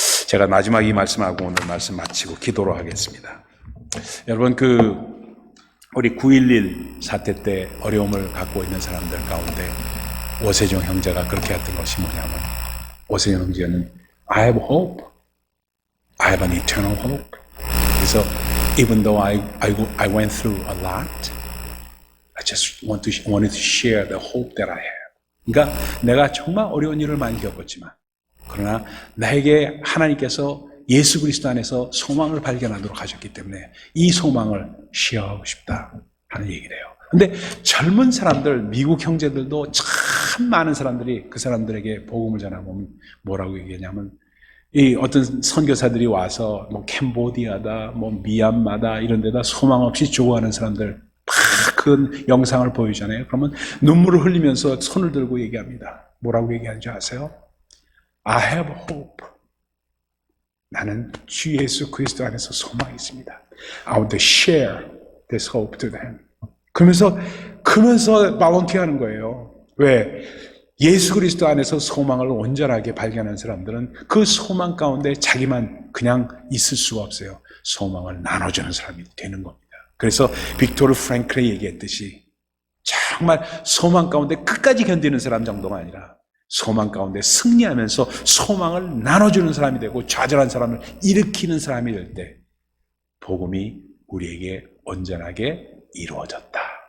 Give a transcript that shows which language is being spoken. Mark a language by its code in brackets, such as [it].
[ko] 제가 마지막 이 말씀하고 오늘 말씀 마치고 기도로 하겠습니다. 여러분 우리 9.11 사태 때 어려움을 갖고 있는 사람들 가운데 오세종 형제가 그렇게 했던 것이 뭐냐면 오세종 형제는 [en] I have hope. I have an eternal hope. 그래서 even though I went through a lot, I just wanted to share the hope that I have. [ko] 그러니까 내가 정말 어려운 일을 많이 겪었지만 그러나 나에게 하나님께서 예수 그리스도 안에서 소망을 발견하도록 하셨기 때문에 이 소망을 쉐어하고 싶다 하는 얘기래요. 근데 젊은 사람들, 미국 형제들도 참 많은 사람들이 그 사람들에게 복음을 전하면 뭐라고 얘기하냐면 이 어떤 선교사들이 와서 뭐 캄보디아다, 뭐 미얀마다 이런 데다 소망 없이 죽어가는 사람들 막 그 영상을 보여주잖아요. 그러면 눈물을 흘리면서 손을 들고 얘기합니다. 뭐라고 얘기하는지 아세요? [en] I have hope. [ko] 나는 주 예수 그리스도 안에서 소망이 있습니다. [en] I want to share this hope to them. [ko] 그러면서 발런티어 하는 거예요. 왜? 예수 그리스도 안에서 소망을 온전하게 발견한 사람들은 그 소망 가운데 자기만 그냥 있을 수가 없어요. 소망을 나눠주는 사람이 되는 겁니다. 그래서 빅토르 프랭클이 얘기했듯이 정말 소망 가운데 끝까지 견디는 사람 정도가 아니라 소망 가운데 승리하면서 소망을 나눠주는 사람이 되고 좌절한 사람을 일으키는 사람이 될 때 복음이 우리에게 온전하게 이루어졌다.